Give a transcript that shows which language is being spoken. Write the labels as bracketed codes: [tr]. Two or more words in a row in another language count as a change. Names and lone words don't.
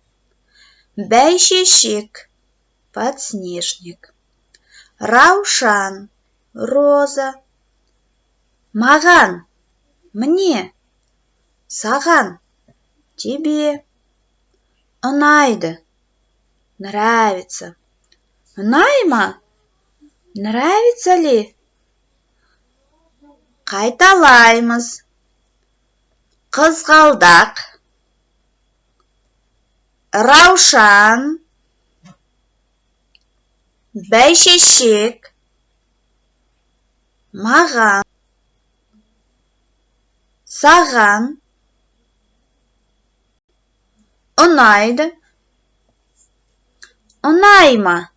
[kk] Бәйшешек, подснежник. Раушан, роза. Маған, мне. Саған, тебе. Ұнайды, [ru] нравится. [kk] Ұнайма? [ru] Нравится ли? [kk] Қайталаймыз. Қызғалдақ, раушан, бәйшешек, маған, саған, ұнайды, ұнайма?